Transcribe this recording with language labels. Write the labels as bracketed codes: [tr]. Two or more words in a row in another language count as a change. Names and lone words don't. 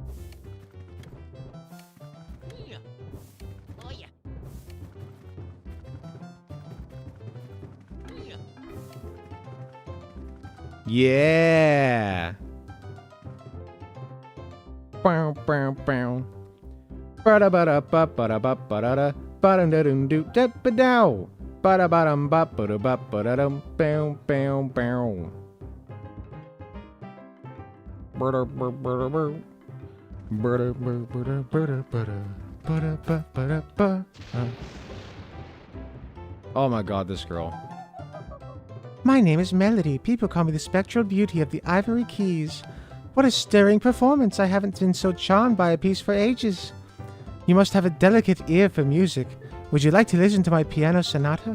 [en] Oh yeah. Yeah. Bow, bow, bow. Bada bada ba bada ba bada da bada da dum do da ba dow. Bada badum ba bada ba bada dum bow bow bow. Bada bada bada bada. Bada bada bada bada bada. Bada ba bada ba. Oh my god, this girl. My name is Melody. People call me the spectral beauty of the Ivory Keys. What a stirring performance. I haven't been so charmed by a piece for ages. You must have a delicate ear for music. Would you like to listen to my piano sonata?